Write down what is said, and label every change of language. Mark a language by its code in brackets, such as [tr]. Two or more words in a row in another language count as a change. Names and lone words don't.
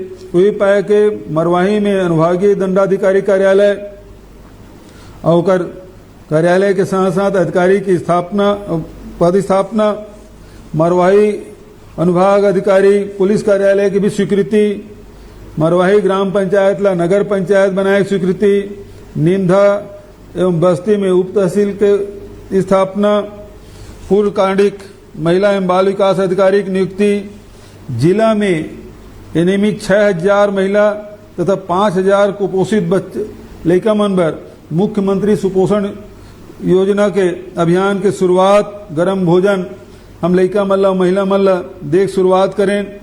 [hne] वही पाए के मरवाही में अनुभागीय दंडाधिकारी कार्यालय और कार्यालय के साथ साथ अधिकारी की स्थापना पद स्थापना, मरवाही अनुभाग अधिकारी पुलिस कार्यालय की भी स्वीकृति, मरवाही ग्राम पंचायत ला नगर पंचायत बनाए स्वीकृति, नीमधा एवं बस्ती में उप तहसील के स्थापना, पूर्व कांडिक महिला एवं बाल विकास अधिकारी की नियुक्ति, जिला में नियमित 6000 महिला तथा 5000 कुपोषित बच्चे लड़का मन पर मुख्यमंत्री सुपोषण योजना के अभियान के शुरुआत, गरम भोजन हम लड़का मल्ला महिला मल्ला देख शुरुआत करें।